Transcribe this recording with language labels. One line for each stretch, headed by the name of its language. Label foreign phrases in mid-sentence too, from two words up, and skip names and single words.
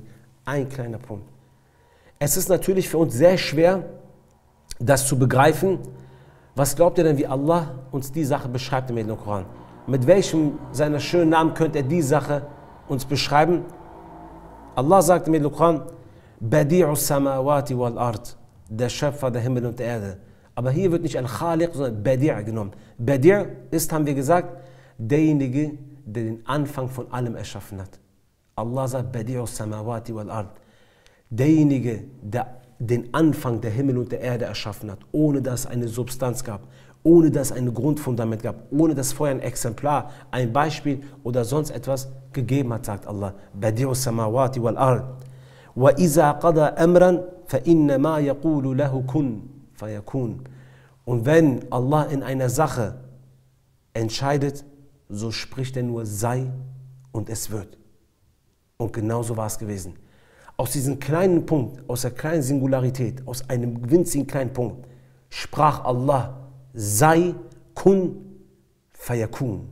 German: Ein kleiner Punkt. Es ist natürlich für uns sehr schwer, das zu begreifen. Was glaubt ihr denn, wie Allah uns die Sache beschreibt im Koran? mit welchem seiner schönen Namen könnte er die Sache uns beschreiben? Allah sagt im Koran,
Arabic: بديع السماوات والأرض,
German: der Schöpfer der Himmel und der Erde. Aber hier wird nicht Al-Khaliq, sondern Badi' genommen. Badi' ist, haben wir gesagt, derjenige, der den Anfang von allem erschaffen hat. Allah sagt,
Arabic: بديع السماوات والأرض.
German: Derjenige, der den Anfang der Himmel und der Erde erschaffen hat, ohne dass es eine Substanz gab, ohne dass es ein Grundfundament gab, ohne dass vorher ein Exemplar, ein Beispiel oder sonst etwas gegeben hat, sagt Allah.
Arabic: بديع السماوات والأرض. وإذا قضى أمرا فإنما يقول له كن فيكون.
German: Und wenn Allah in einer Sache entscheidet, so spricht er nur sei und es wird. Und genauso war es gewesen. Aus diesem kleinen Punkt, aus der kleinen Singularität, aus einem winzigen kleinen Punkt, sprach Allah, sei,
Arabic: كن فيكون.